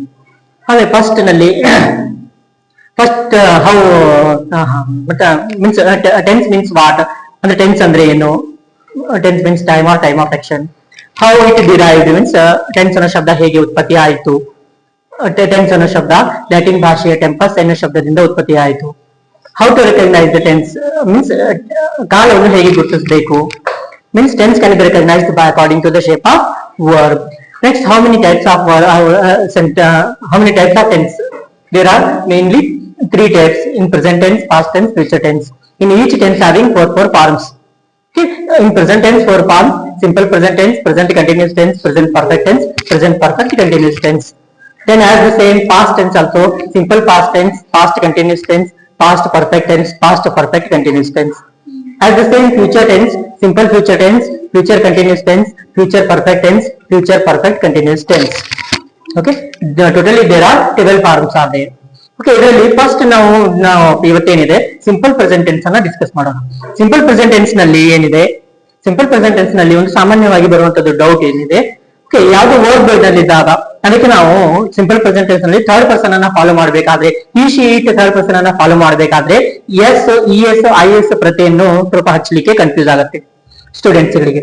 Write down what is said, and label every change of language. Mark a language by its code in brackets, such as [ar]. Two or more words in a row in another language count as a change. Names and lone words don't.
[en] ಹಾಗೆ first how means tense means what [kn] ಅಂದ್ರೆ ಟೆನ್ಸ್ ಅಂದ್ರೆ ಏನು, [en] tense means time or time of action. how it derived means [kn] ಟೆನ್ಸ್ ಅನ್ನೋ ಶಬ್ದ ಹೇಗೆ ಉತ್ಪತ್ತಿ ಆಯಿತು. ಟೆನ್ಸ್ ಅನ್ನೋ ಶಬ್ದ ಲ್ಯಾಟಿನ್ ಭಾಷೆಯ ಟೆಂಪಸ್ ಅನ್ನೋ ಶಬ್ದದಿಂದ ಉತ್ಪತ್ತಿ ಆಯಿತು. [en] how to recognise the tense means [kn] ಕಾಲವನ್ನು ಹೇಗೆ ಗುರುತಿಸಬೇಕು. [en] Means tense can be recognized by according to the shape of verb. Next, how many types of tense? There are mainly 3 types in present tense, past tense, future tense. In each tense having four forms. Okay. In present tense 4 forms: simple present tense, present continuous tense, present perfect tense, present perfect continuous tense. Then as the same past tense also: simple past tense, past continuous tense, past perfect tense, past perfect continuous tense. As the same future tense: simple future tense, future continuous tense, future perfect tense, future perfect continuous tense. Okay, totally there are 12 forms are there. [kn] Okay, ಇದರಲ್ಲಿ ಫಸ್ಟ್ ನಾವು ಇವತ್ತೇನಿದೆ [en] simple present tense [kn] ಅನ್ನ ಡಿಸ್ಕಸ್ ಮಾಡೋಣ. [en] simple present tense [kn] ನಲ್ಲಿ ಏನಿದೆ, [en] simple present tense [kn] ನಲ್ಲಿ ಒಂದು ಸಾಮಾನ್ಯವಾಗಿ ಬರುವಂತದ್ದು ಡೌಟ್ ಏನಿದೆ, ಓಕೆ, ಯಾವ್ದು ವರ್ಡ್ ಇದ್ದಾಗ ಅದಕ್ಕೆ ನಾವು [en] simple present tense [kn] ನಲ್ಲಿ [en] third person [kn] ಅನ್ನ ಫಾಲೋ ಮಾಡಬೇಕಾದ್ರೆ, ಈ ಶೀಟ್ [en] third person [kn] ಅನ್ನ ಫಾಲೋ ಮಾಡಬೇಕಾದ್ರೆ ES IS ಪ್ರತಿಯನ್ನು ಸ್ವಲ್ಪ ಹಚ್ಚಲಿಕ್ಕೆ ಕನ್ಫ್ಯೂಸ್ ಆಗುತ್ತೆ ಸ್ಟೂಡೆಂಟ್ಸ್ ಗಳಿಗೆ.